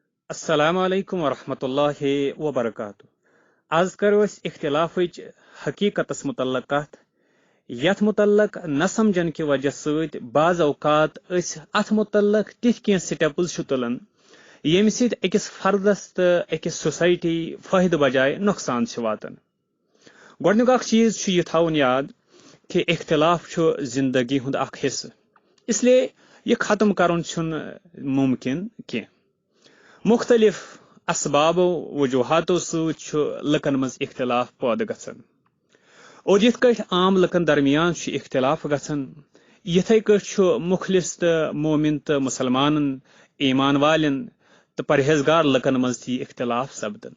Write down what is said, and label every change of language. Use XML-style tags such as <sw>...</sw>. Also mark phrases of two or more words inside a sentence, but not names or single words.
<ar>السلام علیکم ورحمۃ اللہ وبرکاتہ.</ar> <ks>آز کرو اس اختلافچ حقیقت متعلق کت یت متعلق نہ سمجھن</ks> <ur>کی وجہ</ur> <ks>ست بعض اوقات ات متعلق تتھ کی سٹیپز تلان یم سۭتۍ أکِس فردس تو أکِس سوسائٹی فٲیدٕ بجائے نقصان واتان. گۄڈنیُک اکھ چیز چھُ یہ تھاوُن یاد کہ اختلاف چھُ زندگی ہُنٛد اکھ حصہٕ،</ks> <ur>اس لیے</ur> <ks>یہ ختم کرُن چھُنہٕ ممکن کینٛہہ. مختلف اسبابو وجوہاتو سۭتۍ چھُ لُکن منٛز اختلاف پٲدٕ گژھان اور یِتھ کٲٹھۍ عام لُکن درمیان چھُ اختلاف گژھان یِتھے کٲٹھۍ چھُ مخلص تہٕ مومن تہٕ مسلمانن ایمان والٮ۪ن تہٕ پرہیزگار لُکن منٛز تہِ اختلاف سپدان.</ks>